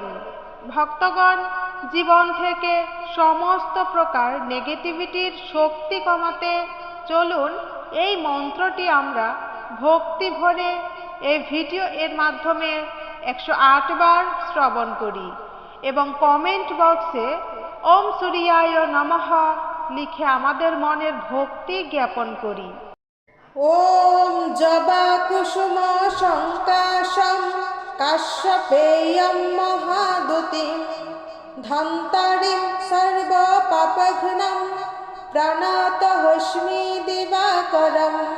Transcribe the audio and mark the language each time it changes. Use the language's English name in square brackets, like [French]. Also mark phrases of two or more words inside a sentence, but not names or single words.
[Bangla] ভক্তগণ, জীবন থেকে সমস্ত প্রকার নেগেটিভিটির শক্তি কমাতে চলুন এই মন্ত্রটি আমরা ভক্তি ভরে এই ভিডিও এর মাধ্যমে 108 বার শ্রবণ করি এবং [English] comment box [Sanskrit] ওম সূর্যায় নমঃ [Bangla] লিখে আমাদের মনের ভক্তি জ্ঞাপন করি। [Sanskrit] ওম জবা কুসুম সংকাশম কাশ্যপেয়ম মহাদুতিম ধন্তারিম সর্ব পাপঘ্নম প্রণতহস্মি দিবাকরম।